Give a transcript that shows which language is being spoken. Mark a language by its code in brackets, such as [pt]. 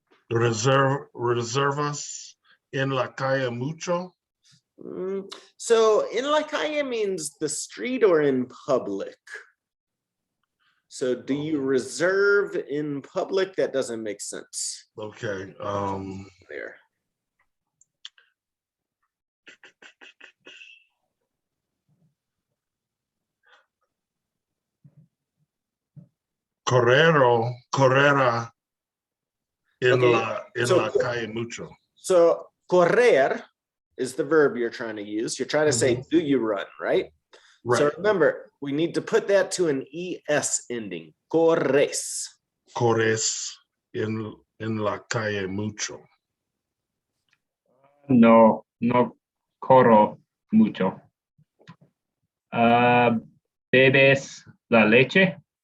[es] Reservas en la calle mucho. [en] So in la calle means the street or in public. So do you reserve in public? That doesn't make sense. Okay. There. [es] Correra. [en] Okay, [es] en [en] so- [es] la calle mucho. [en] So correr is the verb you're trying to use. You're trying to say, do you run, right? Right. So remember, we need to put that to an ES ending. [es] Corres. Corres en la calle mucho. No, no corro mucho. ¿Bebes la leche?